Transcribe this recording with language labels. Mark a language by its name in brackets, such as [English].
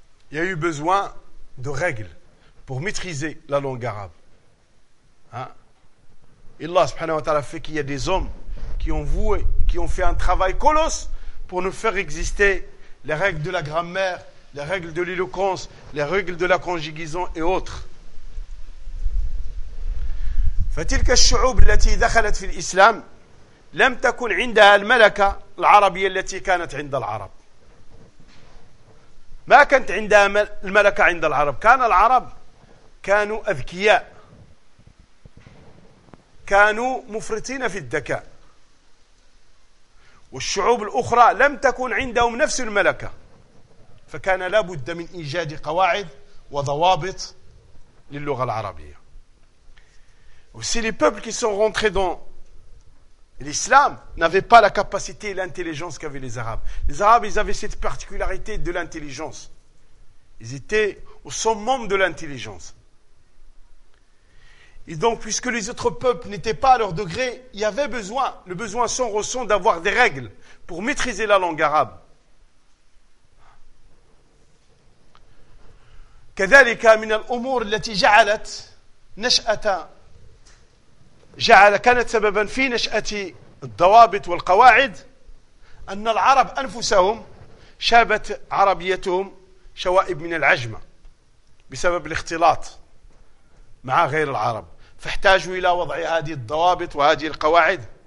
[French] Il y a eu besoin de règles pour maîtriser la langue arabe. Et Allah [Arabic] subhanahu wa ta'ala [French] fait qu'il y a des hommes qui ont fait un travail colosse pour nous faire exister les règles de la grammaire, les règles de l'éloquence, les règles de la conjugaison et autres. [Arabic] فتلك الشعوب التي دخلت في الإسلام لم تكن عندها الملكة العربية التي كانت عند العرب. ما كانت عندها الملكة عند العرب. كان العرب كانوا أذكياء، كانوا مفرطين في الذكاء. والشعوب الأخرى لم تكن عندهم نفس الملكة، فكان لابد من إيجاد قواعد وضوابط للغة العربية. [French] Aussi, les peuples qui sont rentrés dans l'islam n'avaient pas la capacité et l'intelligence qu'avaient les Arabes. Les Arabes, ils avaient cette particularité de l'intelligence. Ils étaient au summum de l'intelligence. Et donc, puisque les autres peuples n'étaient pas à leur degré, il y avait besoin, le besoin sans raison, d'avoir des règles pour maîtriser la langue arabe. [Arabic] كذلك من الأمور التي جعلت نشأة جعل كانت سببا في نشأة الضوابط والقواعد أن العرب أنفسهم شابت عربيتهم شوائب من العجمة بسبب الاختلاط مع غير العرب، فاحتاجوا إلى وضع هذه الضوابط وهذه القواعد.